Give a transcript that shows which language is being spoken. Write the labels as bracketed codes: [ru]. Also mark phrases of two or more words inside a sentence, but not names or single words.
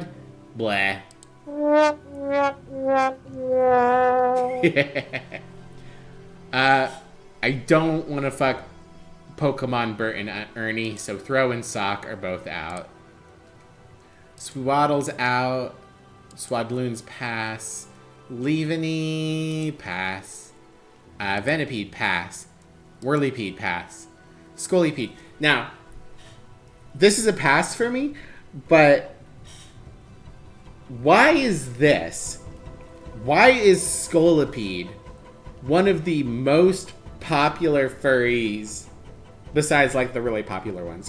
[en] Blah. I don't want to fuck Pokemon Bert and Ernie, so Throw and Sock are both out. Swaddle's out. Swadloon's pass. Leaveney, pass. Venipede, pass. Whirlipede, pass. Scolipede. Now, this is a pass for me, but why is this? Why is Scolipede one of the most popular furries besides like the really popular ones?